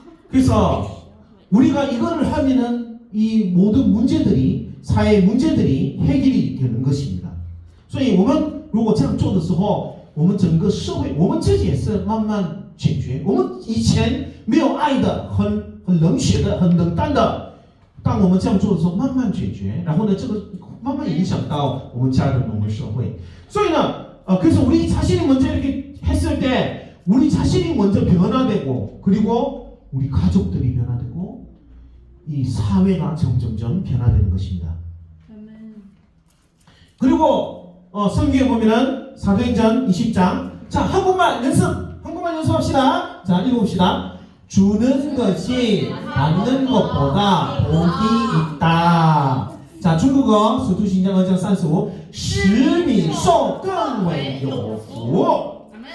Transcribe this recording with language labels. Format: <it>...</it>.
<ko>그래서 우리가 이거를 하면은 이 모든 문제들이 사회 문제들이 해결이 되는 것입니다.</ko> <zh>所以我们如果这样做的时候，我们整个社会，我们自己也是慢慢解决。我们以前没有爱的，很冷血的，很冷淡的，当我们这样做的时候，慢慢解决。然后呢，这个慢慢影响到我们家人、我们社会。所以呢，</zh> <ko>그래서 우리 자신이 먼저 이렇게 했을 때, 우리 자신이 먼저 변화되고, 그리고 우리 가족들이 변화되고, 이 사회가 점점점 변화되는 것입니다. 그리고 성경에 보면은 사도행전 20장. 자, 한국말 연습합시다. 자, 읽어봅시다. 주는 것이 받는 것보다 복이 있다. 자, 중국어</ko> <zh>使徒行传 2장 35使你受更为有福.</zh>